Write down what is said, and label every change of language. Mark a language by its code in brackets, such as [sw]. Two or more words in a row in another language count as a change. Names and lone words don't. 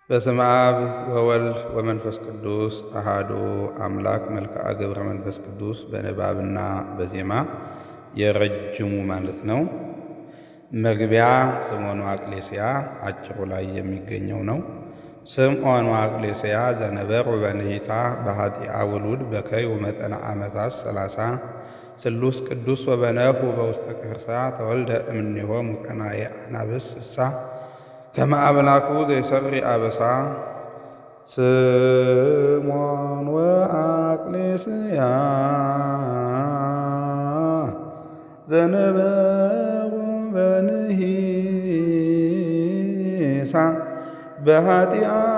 [gez] በስመ አብ ወወልድ ወመንፈስ ቅዱስ አሃዱ አምላክ። መልክዓ ገብረ መንፈስ ቅዱስ [am] በንባብና በዜማ የረጅሙ ማለት ነው። መግቢያ ስምዖን ወአቅሌስያ አጭሩ ላይ የሚገኘው [gez] ነው። ስምዖን ወአቅሌስያ ዘነበሩ በንሂታ በኃጢአ ውሉድ በከዩ መጠነ ዓመታት 30 ስሉስ ቅዱስ ወበነፉ በውስተ ቅርሳ ተወልደ እምኔሆሙ ቀናየ አናብስ እሳ ከመ አምላኩ ዘይሰሪ አበሳ። ስምዖን ወአቅሌስያ ዘነበሩ በንሂሳ በኃጢአ